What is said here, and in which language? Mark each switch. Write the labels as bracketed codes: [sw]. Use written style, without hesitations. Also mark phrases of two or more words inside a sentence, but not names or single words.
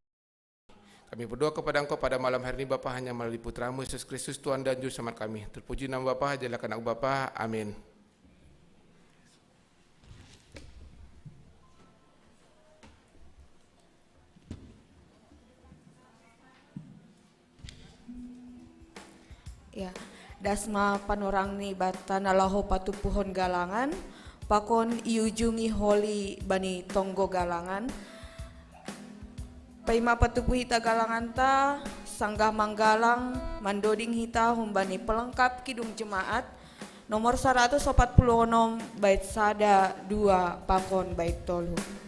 [id] Kami berdoa kepada Engkau pada malam hari ini Bapa, hanya melalui Putra-Mu Yesus Kristus Tuhan dan Juru Selamat kami. Terpuji nama Bapa, jadilah anak Bapa. Amin. Ya, [bts] dasma panorang ni batana laho patu pohon galangan, pakon iujungi holi bani tonggo galangan. Paima patupu hita galangan ta, sanggah manggalang, mandoding hita humbani [id] pelengkap kidung jemaat, nomor 146 [bts] bait sada 2 pakon bait tolu.